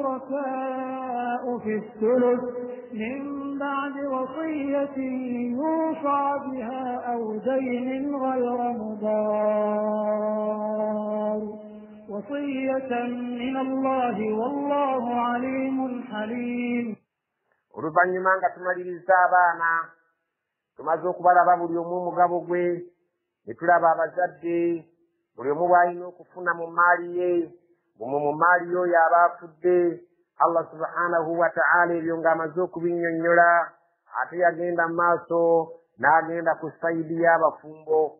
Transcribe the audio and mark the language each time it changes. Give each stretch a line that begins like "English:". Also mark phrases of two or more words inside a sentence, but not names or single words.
Arabic: شركاء في الثلث من بعد وصية يوصى بها أو دين غير مضار وصية من الله والله عليم حليم.
Ganda: Oluvannyuma nga tumaliriza abaana tumaze okubalaba buli omu omugabo gwe, ne tulaba abazadde buli omu bw'alina okufuna mu maali ye, mu maali oyo aba afudde. Allah subhanahu wa ta'ala ebyo ng'amaze okubinnyonnyola, ate yagenda mu maaso n'agenda ku sayidi y'abafumbo.